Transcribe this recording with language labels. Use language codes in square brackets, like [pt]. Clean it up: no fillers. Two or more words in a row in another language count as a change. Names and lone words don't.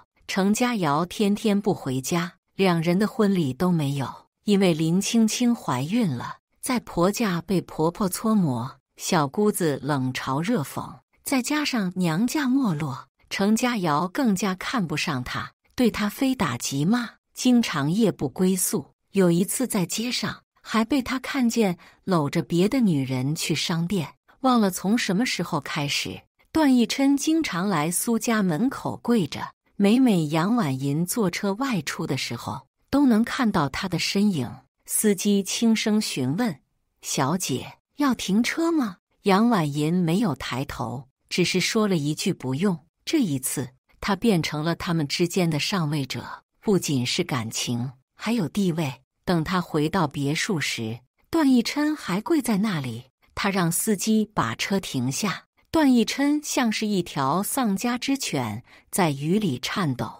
[zh] 程家堯天天不回家，兩人的婚禮都沒有，因為林青青懷孕了，在婆家被婆婆搓磨，小姑子冷嘲熱諷，再加上娘家沒落，程家堯更加看不上她，對她非打即罵，經常夜不歸宿。有一次在街上，還被他看見摟着別的女人去商店。忘了從什麼時候開始，段奕琛經常來蘇家門口跪着，每楊婉銀坐車外出的時候，都能看到他的身影。司機輕聲詢問：“小姐，要停車嗎？” 楊婉銀沒有抬頭，只是說了一句“不用”。這一次，他變成了他們之間的上位者，不僅是感情，還有地位。等他回到別墅時，段奕琛還跪在那裡。他讓司機把車停下。段奕琛像是一條喪家之犬，在雨裡顫抖。